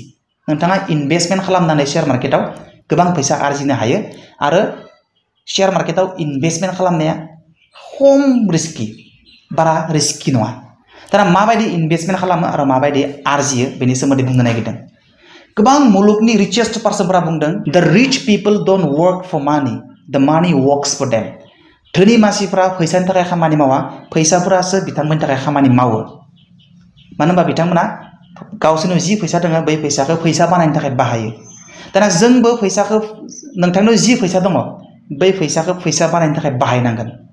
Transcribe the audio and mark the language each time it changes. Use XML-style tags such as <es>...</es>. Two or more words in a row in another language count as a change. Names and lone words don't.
<brx>नोंथाङा इनभेस्टमेन्ट खालामनानै</brx> <en>share market</en> <brx>गोबां फैसा आरजिनो हायो आरो</brx> <en>share market</en> <brx>इनभेस्टमेन्ट खालामनाया खम रिस्कि, बारा रिस्कि नङा। दाना माबायदि इनभेस्टमेन्ट खालामो आरो माबायदि आरजियो बेनि सोमोन्दै बुंनो नागिरदों। गोबां मुलुगनि</brx> <en>richest person</en> <brx>बुंदों,</brx> <en>The rich people don't work for money, the money works for them.</en> <brx>धोनि मानसिफ्रा फैसानि थाखाय खामानि मावा, फैसाफोरासो बिथांमोननि थाखाय खामानि मावो। मानो होनबा बिथांमोना गावसोरनाव जि फैसा दङ बै फैसाखौ फैसा बानायनो थाखाय बाहायो। दाना जोंबो फैसाखौ, नोंथांनाव जि फैसा दङ बै फैसाखौ फैसा बानायनो थाखाय बाहायनांगोन।</brx>